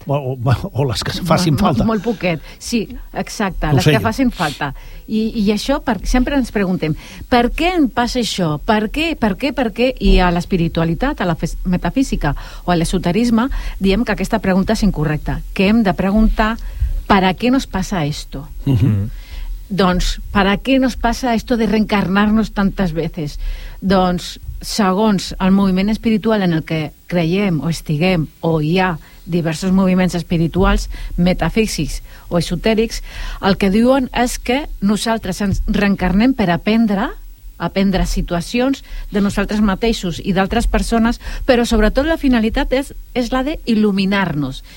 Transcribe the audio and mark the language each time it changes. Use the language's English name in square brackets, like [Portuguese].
[Catalan] O les que facin falta. Molt poquet, sí, exacte, les que facin falta. I això, sempre ens preguntem, per què em passa això? Per què? I a l'espiritualitat, a la metafísica o a l'esoterisme, diem que aquesta pregunta és incorrecta. Que hem de preguntar, [Spanish] ¿para qué nos pasa esto? Doncs, ¿para qué nos pasa esto de reencarnarnos tantas veces? [Catalan] Doncs, segons el moviment espiritual en el que creiem o estiguem, o hi ha diversos moviments espirituals, metafísics o esotèrics, el que diuen és que nosaltres ens reencarnem per aprendre situacions de nosaltres mateixos i d'altres persones, però sobretot la finalitat és la d'il·luminar-nos.